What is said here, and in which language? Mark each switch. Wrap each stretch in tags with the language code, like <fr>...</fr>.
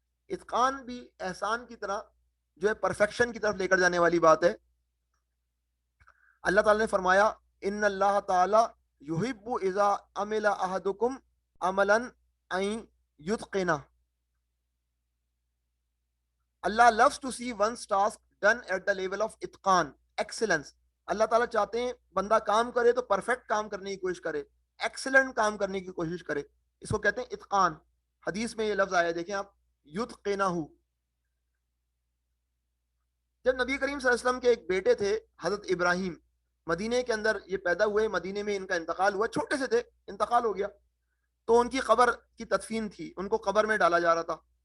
<ur>اتقان بھی احسان کی طرح جو ہے پرفیکشن کی طرف لے کر جانے والی بات ہے. اللہ تعالیٰ نے فرمایا</ur> <ar>ان اللہ تعالیٰ یحب اذا عمل احدکم عملا ان یتقنہ.</ar> <en>Allah loves to see one's task done at the level of اتقان, excellence.</en> <ur>اللہ تعالیٰ چاہتے ہیں بندہ کام کرے تو پرفیکٹ کام کرنے کی کوشش کرے, ایکسلنٹ کام کرنے کی کوشش کرے, اس کو کہتے ہیں اتقان. حدیث میں یہ لفظ آیا, دیکھیں آپ, یتقنہ. جب نبی کریم صلی اللہ علیہ وسلم کے ایک بیٹے تھے حضرت ابراہیم, مدینے کے اندر یہ پیدا ہوئے, مدینے میں ان کا انتقال ہوا, چھوٹے سے تھے, انتقال ہو گیا, تو ان کی قبر کی تدفین تھی, ان کو قبر میں ڈالا جا رہا تھا.</ur>